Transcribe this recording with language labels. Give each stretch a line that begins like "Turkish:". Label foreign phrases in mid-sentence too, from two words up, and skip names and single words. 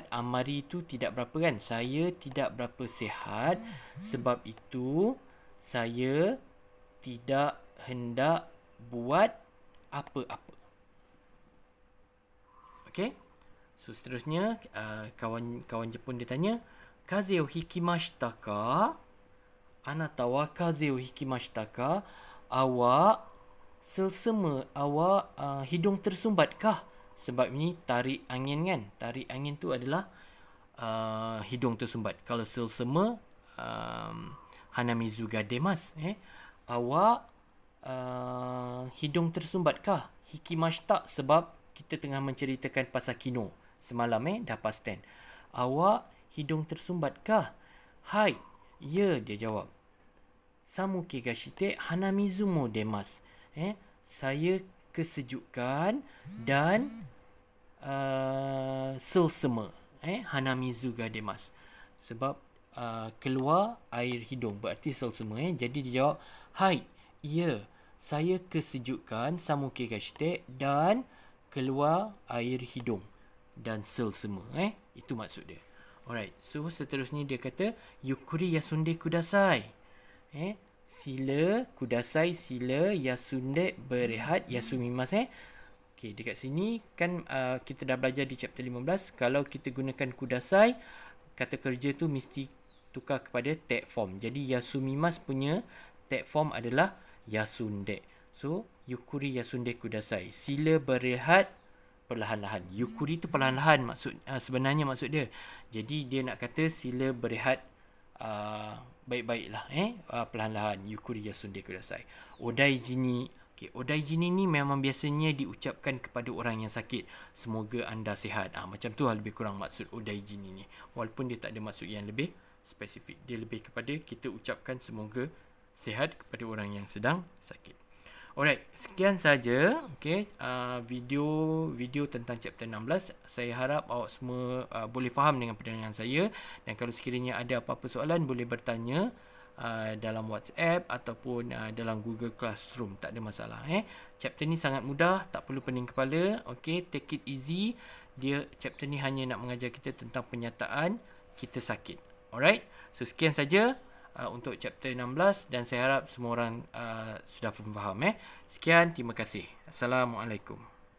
Malay: Amari tu tidak berapa kan? Saya tidak berapa sihat. Sebab itu saya tidak hendak buat apa-apa.
English: Okay? So,
Malay: seterusnya kawan Jepun dia tanya,
Japanese: Kaze o hikimashita ka? Anata wa kaze o hikimashita ka?
Malay: Awak selsema, awak hidung tersumbat kah? Sebab ini tarik angin kan? Tarik angin tu adalah hidung tersumbat. Kalau selsema,
Japanese: hanamizu ga demasu.
Malay: Awak hidung tersumbat kah? Hikimashita sebab kita tengah menceritakan pasal kino. Semalam dah
English: past tense.
Malay: Awak hidung tersumbat kah? Hai, ya, dia jawab.
Japanese: Samuke ga shite hanamizu mo demasu.
Malay: Saya kesejukan dan selsema.
Japanese: Hanamizu ga demasu.
Malay: Sebab keluar air hidung. Berarti selsema. Jadi dia jawab, hai, ya, saya kesejukan
Japanese: samuke ga shite
Malay: dan keluar air hidung dan selsema. Itu maksud dia.
English: Alright. So,
Malay: seterusnya dia kata,
Japanese: Yukkuri yasunde kudasai.
Malay: Sila, kudasai, sila, yasunde, berehat, yasumimasu. Okay, dekat sini kan kita dah belajar di chapter 15. Kalau kita gunakan kudasai, kata kerja tu mesti tukar kepada
English: tag form.
Malay: Jadi, yasumimasu punya
English: tag form
Malay: adalah yasunde. So,
Japanese: Yukkuri yasunde kudasai.
Malay: Sila berehat perlahan-lahan. Yukkuri tu perlahan-lahan sebenarnya maksud dia. Jadi dia nak kata sila berehat baik-baiklah perlahan-lahan.
Japanese: Yukkuri yasunde kudasai. Odaiji ni.
Malay: Okay, odaiji ni memang biasanya diucapkan kepada orang yang sakit. Semoga anda sihat. Macam tu lebih kurang maksud
Japanese: odaiji ni.
Malay: Walaupun dia tak ada maksud yang lebih spesifik. Dia lebih kepada kita ucapkan semoga sihat kepada orang yang sedang sakit. Alright, sekian saja video tentang chapter 16. Saya harap awak semua boleh faham dengan penerangan saya, dan kalau sekiranya ada apa-apa soalan boleh bertanya dalam WhatsApp ataupun dalam Google Classroom, tak ada masalah. Chapter ni sangat mudah, tak perlu pening kepala.
English: Take it easy.
Malay: Chapter ni hanya nak mengajar kita tentang penyataan kita sakit.
English: Alright, so
Malay: sekian saja untuk chapter 16 dan saya harap semua orang sudah faham. Sekian, terima kasih. Assalamualaikum.